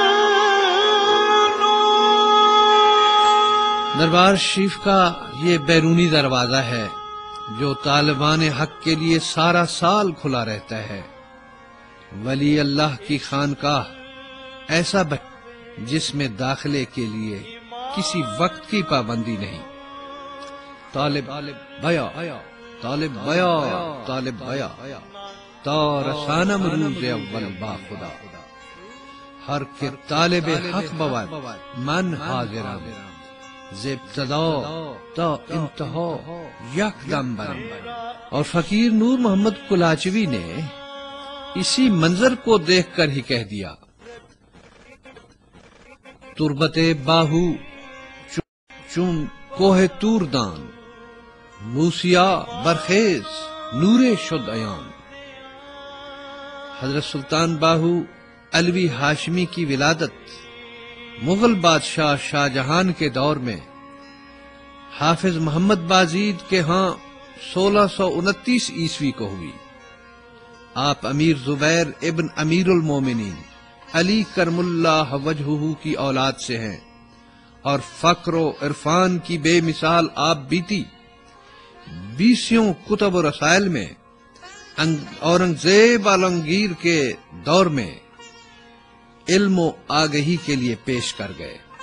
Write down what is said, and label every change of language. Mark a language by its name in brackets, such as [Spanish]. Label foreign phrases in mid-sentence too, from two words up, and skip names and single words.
[Urdu] دربار شریف کا یہ بیرونی دروازہ ہے جو طالبان حق کے لیے سارا سال کھلا رہتا ہے۔ ولی اللہ کی خانقاہ ایسا جس میں داخلے کے لیے کسی وقت کی پابندی نہیں۔ [Persian] طالب بیا طالب بیا طالب بیا تا رسانم روز اول با خدا، ہر کے طالب حق بود من حاضرم، ز ابتدا تا انتہا یک دم برم۔ [Urdu] اور فقیر نور محمد کلاچوی نے اسی منظر کو دیکھ کر ہی کہہ دیا، [Persian] تربت باہو چون کوہ تور دان، موسیا برخیز نور شد عیان۔ [Urdu] حضرت سلطان باہو علوی ہاشمی کی ولادت مغل بادشاہ شاہ جہان کے دور میں حافظ محمد بازید کے ہاں 1629 عیسوی کو ہوئی۔ آپ امیر زبیر ابن امیر المومنین علی [Arabic] کرم اللہ وجہہ [Urdu] کی اولاد سے ہیں اور فقر و عرفان کی بے مثال آپ بیتی 20 کتب و رسائل میں اورنگزیب عالمگیر کے دور میں علم و آگہی کے لیے پیش کر گئے۔